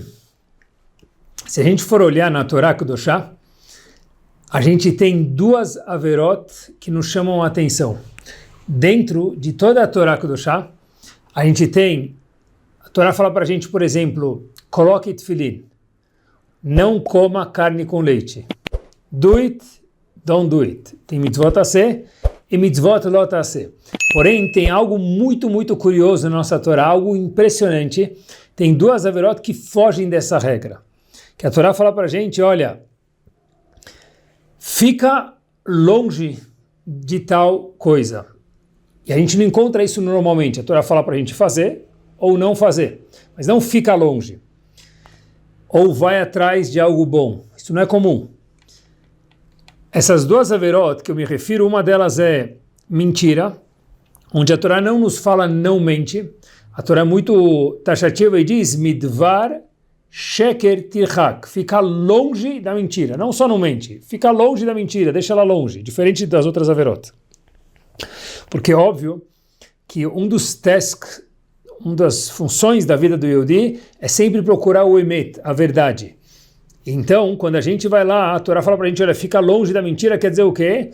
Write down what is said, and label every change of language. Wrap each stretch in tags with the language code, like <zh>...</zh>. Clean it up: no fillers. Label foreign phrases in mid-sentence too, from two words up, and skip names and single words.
<pt>Se a gente for olhar na</pt> <he>תורה קדושה,</he> <pt>a gente tem duas averot que nos chamam a atenção. Dentro de toda a</pt> <he>תורה קדושה,</he> <pt>a gente tem, a Torá fala para a gente, por exemplo, coloque tefilin, não coma carne com leite.</pt> <en>Do it, don't do it.</en> <pt>Tem mitzvot a ser e mitzvot lot a ser. Porém, tem algo muito curioso na nossa Torá, algo impressionante. Tem duas averot que fogem dessa regra. Que a Torá fala para a gente, olha, fica longe de tal coisa. E a gente não encontra isso normalmente. A Torá fala para a gente fazer ou não fazer. Mas não fica longe. Ou vai atrás de algo bom. Isso não é comum. Essas duas averot que eu me refiro, uma delas é mentira, onde a Torá não nos fala não mente. A Torá é muito taxativa e diz</pt> <he>מדבר שקר תרחק,</he> <pt>fica longe da mentira, não só não mente, fica longe da mentira, deixa ela longe, diferente das outras averot. Porque é óbvio que um dos tasks, uma das funções da vida do Yehudi é sempre procurar o emet, a verdade. Então, quando a gente vai lá, a Torá fala pra gente, olha, fica longe da mentira, quer dizer o quê?</pt>